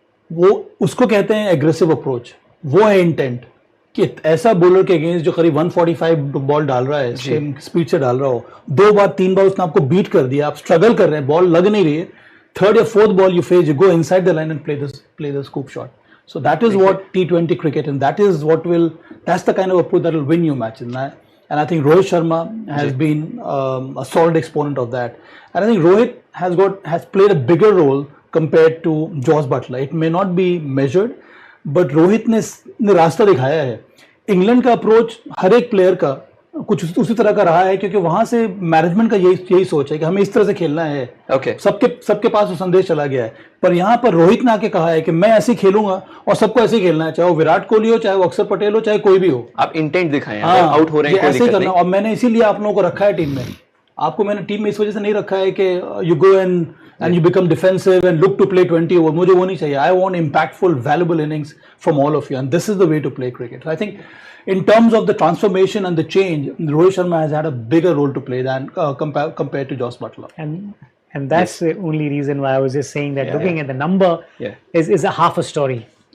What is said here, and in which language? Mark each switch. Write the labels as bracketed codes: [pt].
[hi] वो उसको कहते हैं एग्रेसिव अप्रोच, वो है इंटेंट कि ऐसा बॉलर के अगेंस्ट जो करीब 145 बॉल डाल रहा है, स्पीड से डाल रहा हो, 2 बार 3 बार उसने आपको बीट कर दिया, आप स्ट्रगल कर रहे हैं, बॉल लग नहीं रही है, थर्ड या fourth ball [en] you face, you go inside the line and play the scoop shot. So that is what T20 cricket, and that's the kind of approach that will win you matches. And I think Rohit Sharma has been a solid exponent of that. And I think Rohit has played a bigger role compared to Josh Butler. It may not be measured, but Rohit [hi] ने रास्ता दिखाया है। England का approach हर एक player का कुछ उसी तरह का रहा है, क्योंकि वहां से मैनेजमेंट का यही सोच है कि हमें इस तरह से खेलना है। सबके पास वो संदेश चला गया है। पर यहाँ पर रोहित ने आके कहा है कि मैं ऐसे ही खेलूंगा और सबको ऐसे ही खेलना है, चाहे वो विराट कोहली हो, चाहे वो अक्षर पटेल हो, चाहे कोई भी हो। आप इंटेंट दिखाएं, आउट हो रहे हैं, ऐसे ही करना। और मैंने इसीलिए आप लोगों को रखा है टीम में। आपको मैंने टीम में इस वजह से नहीं रखा है कि [en] You go and you become defensive and look to play 20 over. [hi] मुझे वो नहीं चाहिए। [en] I want impactful, valuable innings from all of you, and this is the way to play cricket. So I think, in terms of the transformation and the change, Rohit Sharma has had a bigger role to play than compared to Josh Butler. And that's the only reason why I was just saying that looking at the number is a half a story.